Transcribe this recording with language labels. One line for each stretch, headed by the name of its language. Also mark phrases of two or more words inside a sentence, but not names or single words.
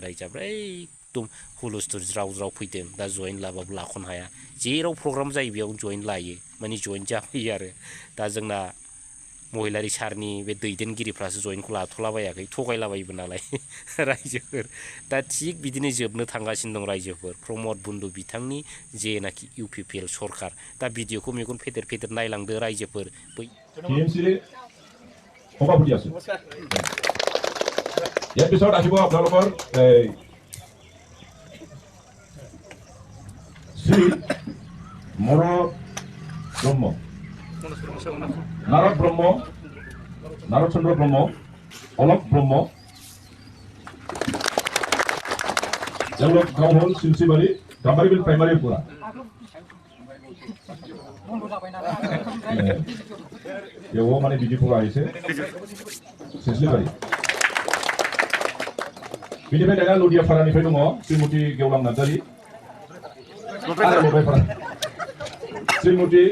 Bodo: राजाफ्रा एकदम हुलुस्थुर ज्राव ज्राव फैदों दा जयेन लाबाबो लाख'नो हाया जेराव प्रग्राम जायो बेयावनो जयेन लायो माने जयेन जाफैयो आरो दा जोंना महिलारि सारनि बे दैदेनगिरिफ्रासो जयेनखौ लाथ'लाबायाखै थगायलाबायोबो नालाय रायजोफोर दा थिग बिदिनो जोबनो थांगासिनो दं रायजोफोर प्रमद बुन्दु बिथांनि जेनाखि UPPL सरकार दा भिडिअखौ मेगन फेदेर नायलांदो रायजोफोर बै
Assamese: ইয়াৰ পিছত আহিব আপোনালোকৰ শ্ৰী মৰ ব্ৰহ্ম নাৰদ চন্দ্ৰ ব্ৰহ্ম অলক ব্ৰহ্ম তেওঁলোক গাঁও হ'ল চিলচিবাৰী গাম্বাৰীবিল প্ৰাইমাৰীৰ পৰা
Bodo: बेयाव माने बिदि फुरा আহিছে सिलसिबारि बेनिफ्राय दाना लुदियाफारानिफ्राय दङ श्रीमती गेवलां नार्जारि श्रीमती